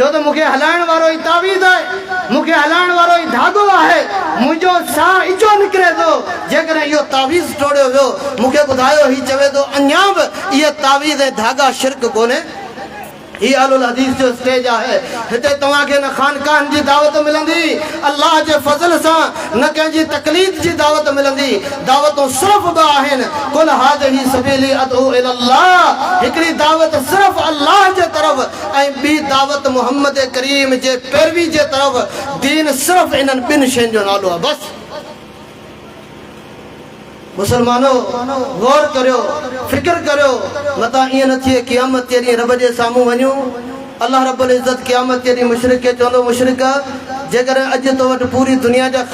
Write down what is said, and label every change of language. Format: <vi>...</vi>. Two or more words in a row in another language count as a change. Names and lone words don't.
<sd>त मूंखे हलाइण वारो ई तावीज़ आहे मूंखे हलाइण वारो ई धागो आहे मुंहिंजो साह इजो निकिरे थो जेकॾहिं इहो तावीज़ टोड़ियो वियो मूंखे ॿुधायो हीउ चवे थो अञा बि इहे तावीज़ ऐं धागा शिरक कोन्हे ही अलुल हदीस जो स्टेज है हिते तव्हांखे न खानकाहन जी दावत मिलंदी अल्लाह जे फज़ल सां न कंहिंजी तकलीद जी दावत मिलंदी दावतूं सिर्फ़ ॿ आहिनि</sd> <ar>قل هذه سبيلي أدعو إلى الله</ar> <sd>हिकिड़ी दावत सिर्फ़ अल्लाह जे तरफ़ ऐं ॿी दावत मोहम्मद करीम जे पैरवी जे तरफ़ दीन सिर्फ़ इन्हनि ॿिनि शयुनि जो नालो आहे बस मुसलमानो गौर करियो फिक्र करियो मता ईअं न थिए क़यामत जे ॾींहुं रब जे साम्हूं वञूं अल्लाह रब्बुल इज़्ज़त क़यामत जे ॾींहुं मुशरिक खे चवंदो मुशरिक जेकॾहिं अॼु तो वटि पूरी दुनिया जा</sd>